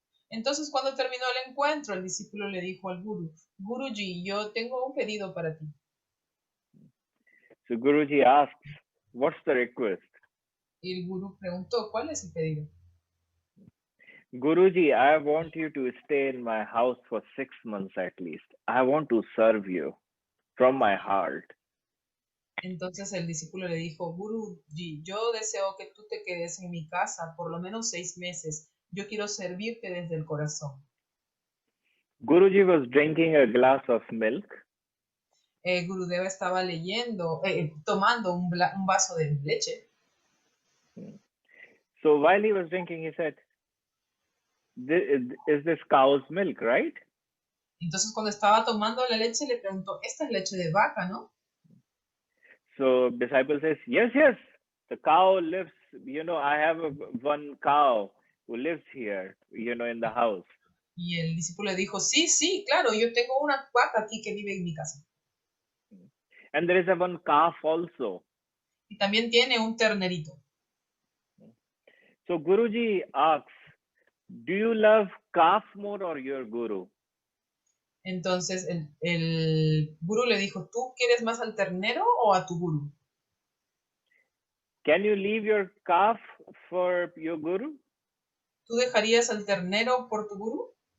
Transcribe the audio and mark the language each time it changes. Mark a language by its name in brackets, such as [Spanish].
[Spanish] Entonces, cuando terminó el encuentro, el discípulo le dijo al Guru, Guruji, yo tengo un pedido para ti. [English] So Guruji asks, what's the request? [Spanish] Y el Guru preguntó, ¿cuál es el pedido? [English] Guruji, I want you to stay in my house for 6 months at least. I want to serve you from my heart. [Spanish] Entonces el discípulo le dijo, Guruji, yo deseo que tú te quedes en mi casa por lo menos 6 meses. Yo quiero servirte desde el corazón. [English] Guruji was drinking a glass of milk. [Spanish] Gurudeva estaba tomando un vaso de leche. [English] So while he was drinking, he said, is this cow's milk, right? [Spanish] Entonces cuando estaba tomando la leche le preguntó, esta es leche de vaca, ¿no? [English] So disciple says, yes, the cow lives, I have one cow who lives here, in the house. [Spanish] Y el discípulo le dijo, sí, claro, yo tengo una vaca aquí que vive en mi casa. [English] And there is a one calf also. [Spanish] Y también tiene un ternerito. [English] So Guruji asks, do you love calf more or your guru? [Spanish] Entonces el guru le dijo, ¿tú quieres más al ternero o a tu guru? [English] Can you leave your calf for your guru? [Spanish] ¿Tú dejarías al ternero por tu guru?